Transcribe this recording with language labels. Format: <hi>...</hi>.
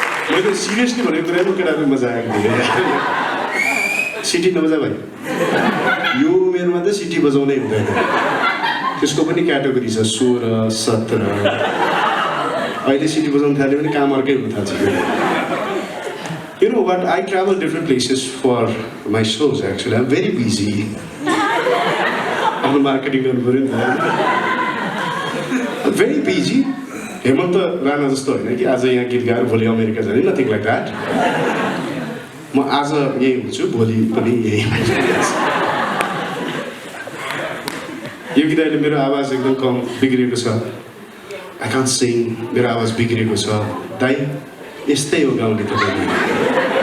<ne>मैले सिरियसली भनेको कुरामा केटाहरू मजा आएको थियो सिटी नबजा भाइ यो उमेरमा त सिटी बजाउनै हुँदैन त्यसको पनि क्याटेगोरी छ 16 17 अहिले सिटी बजाउनु थाल्यो भने काम अर्कै हुन थाल्छ</ne> <en>You know what, I travel different places for my shows actually. I'm very busy. I'm marketing</en> <ne>गर्नु पर्यो नि</ne> <en>I'm very busy.</en> <ne>Hemant Rana जस्तो होइन कि आज यहाँ गीत गाएर भोलि अमेरिका जाने</ne> <en>nothing like that</en> <ne>म आज यही हुन्छु भोलि पनि यही यो गीत अहिले मेरो आवाज एकदम कम बिग्रेको छ</ne> <en>I can't sing</en> <ne>मेरो आवाज बिग्रेको छ दाइ यस्तै हो गाउँले तपाईले</ne>